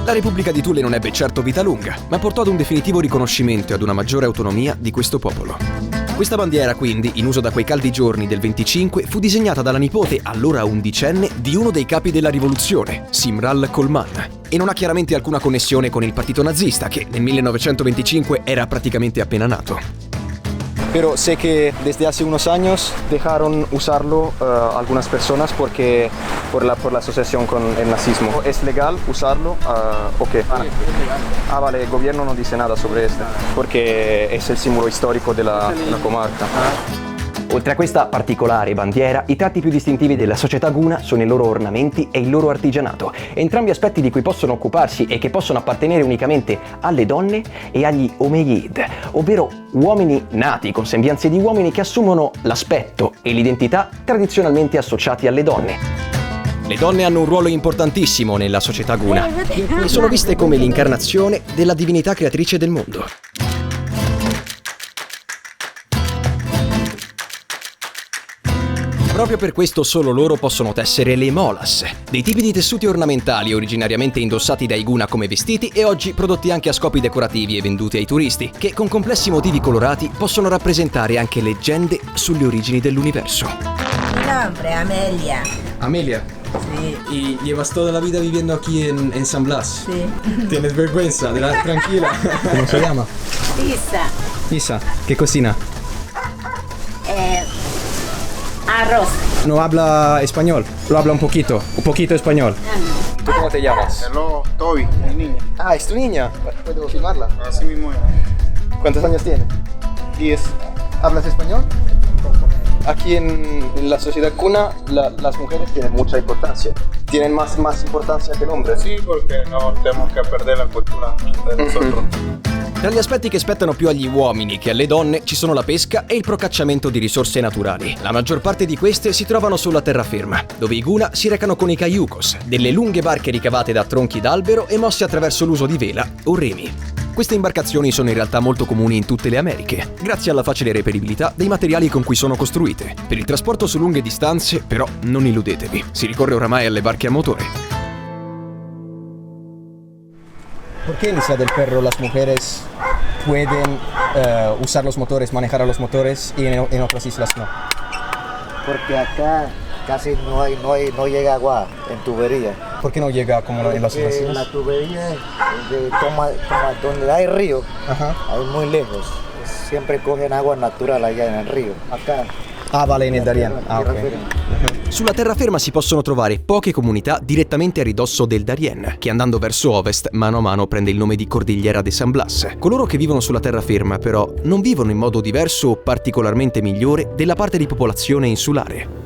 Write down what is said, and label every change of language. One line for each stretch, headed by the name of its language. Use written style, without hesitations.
Italian: La Repubblica di Thule non ebbe certo vita lunga, ma portò ad un definitivo riconoscimento e ad una maggiore autonomia di questo popolo. Questa bandiera, quindi, in uso da quei caldi giorni del 25, fu disegnata dalla nipote, allora undicenne, di uno dei capi della rivoluzione, Simral Colman, e non ha chiaramente alcuna connessione con il partito nazista, che nel 1925 era praticamente appena nato.
Spanish: Pero sé que desde hace unos años dejaron usarlo algunas personas porque por la asociación con el nazismo. ¿Es legal usarlo o qué? Ah, vale, el gobierno no dice nada sobre esto porque es el símbolo histórico de la comarca.
Italian: Oltre a questa particolare bandiera, i tratti più distintivi della società Guna sono i loro ornamenti e il loro artigianato, entrambi aspetti di cui possono occuparsi e che possono appartenere unicamente alle donne e agli Omeyid, ovvero uomini nati con sembianze di uomini che assumono l'aspetto e l'identità tradizionalmente associati alle donne. Le donne hanno un ruolo importantissimo nella società Guna e sono viste come l'incarnazione della divinità creatrice del mondo. Proprio per questo solo loro possono tessere le molas, dei tipi di tessuti ornamentali originariamente indossati dai Guna come vestiti e oggi prodotti anche a scopi decorativi e venduti ai turisti, che con complessi motivi colorati possono rappresentare anche leggende sulle origini dell'universo.
Spanish: Mi nombre Amelia. Amelia. Sí. ¿Y llevas toda la vida viviendo aquí en San Blas? Sí. ¿Tienes vergüenza? Tranquila. ¿Cómo se llama? Isa. Isa. ¿Qué cocina? Arroz. No habla español, lo habla un poquito español. ¿Tú cómo te llamas? Hello, Toby, mi niña. Ah, ¿es tu niña? ¿Puedo filmarla? Así mismo es. ¿Cuántos años tiene? 10. ¿Hablas español? Aquí en la sociedad Guna las mujeres tienen mucha importancia. Tienen más importancia que el hombre. Sí, porque no tenemos que perder la cultura de nosotros.
Italian: Tra gli aspetti che spettano più agli uomini che alle donne ci sono la pesca e il procacciamento di risorse naturali. La maggior parte di queste si trovano sulla terraferma, dove i Guna si recano con i cayucos, delle lunghe barche ricavate da tronchi d'albero e mosse attraverso l'uso di vela o remi. Queste imbarcazioni sono in realtà molto comuni in tutte le Americhe, grazie alla facile reperibilità dei materiali con cui sono costruite. Per il trasporto su lunghe distanze, però, non illudetevi, si ricorre oramai alle barche a motore.
Spanish: ¿Por qué en Isla del Perro las mujeres pueden usar los motores, manejar a los motores y en otras islas no? Porque acá casi no llega agua en tubería. ¿Por qué no llega como en las Porque islas? la tubería toma donde hay río, Ajá. hay muy lejos. Siempre cogen agua natural allá en el río. Acá. Ah, vale, en el Darien. Ah, ok.
Italian: Sulla terraferma si possono trovare poche comunità direttamente a ridosso del Darien, che andando verso ovest mano a mano prende il nome di Cordillera de San Blas. Coloro che vivono sulla terraferma però non vivono in modo diverso o particolarmente migliore della parte di popolazione insulare.